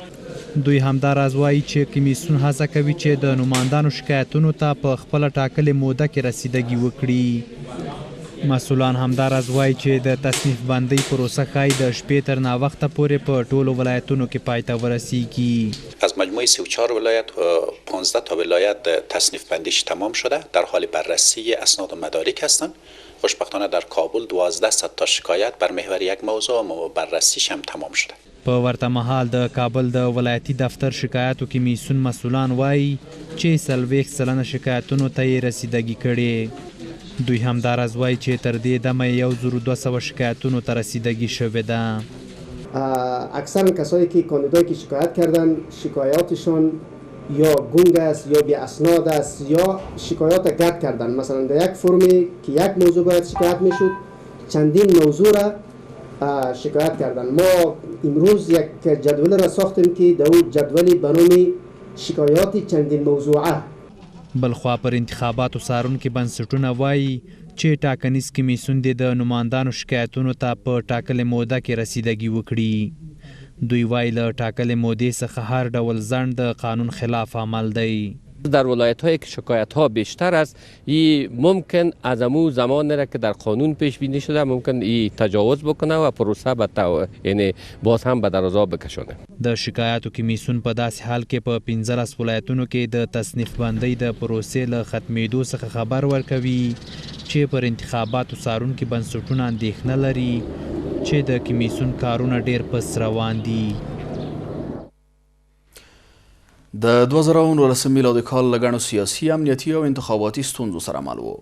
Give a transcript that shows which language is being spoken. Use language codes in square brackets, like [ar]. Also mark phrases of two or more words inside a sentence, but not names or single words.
[ps] دوی همداراز وایي چې کمیسیون هڅه کوي چې د نوماندانو شکایتونو ته په خپله ټاکلې موده کې رسیدګي وکړي. مسؤلان همداراز وایي چې د تصنیف بندۍ پروسه ښایي د شپې تر ناوخته پورې په ټولو ولایتونو کې پای ته ورسیږي. [fa] از مجموعه 34 ولایت 15 تا ولایت تصنیف بندیش تمام شده، در حال بررسی اسناد و مدارک هستند. خوشبختانه در کابل 1200 تا شکایت بر محور یک موضوع و بررسیش هم تمام شده. [ps] په ورته مهال د کابل د ولایتي دفتر شکایاتو کمیسیون مسؤلان وایي چې 40% شکایتونو ته یې رسیدګي کړې. دوی همداراز وایي چې تر دې دمه 1200 شکایتونو ته رسیدگی شده ده. [fa] اکثر کسایی که کاندیدایی که شکایت کردن شکایاتشون یا گنگ است یا بی اسناد است یا شکایات گرد کردن. مثلا در یک فرمی که یک موضوع باید شکایت میشد چندین موضوع را شکایت کردن. ما امروز یک جدول را ساختیم که در اون جدولی به نام شکایات چندین موضوعه. [ps] بلخوا پر انتخاباتو څارونکي بنسټونه وایي چې ټاکنیز کمیسیون د نوماندانو شکایتونو ته په ټاکلې موده کې رسیدګي وکړي. دوی وایي له ټاکلې مودې څخه هر ډول ځنډ د قانون خلاف عمل دی. [fa] در ولایت هایی که شکایت ها بیشتر است این ممکن از امو زمان را که در قانون پیش بینی شده ممکن این تجاوز بکنه و پروسه یعنی باز هم به درازا بکشونه. [ps] د شکایاتو کمیسیون په داسې حال کې په 15 ولایتونو کې د تصنیف بندۍ د پروسې له ختمېدو څخه خبر ورکوي چې پر انتخاباتو څارونکي بنسټونه اندېښنه لري چې د کمیسیون کارونه ډېر پس روان دي. د 2019 میلادي کال له ګڼو سیاسي، امنیتي او انتخاباتي ستونزو سره مل و.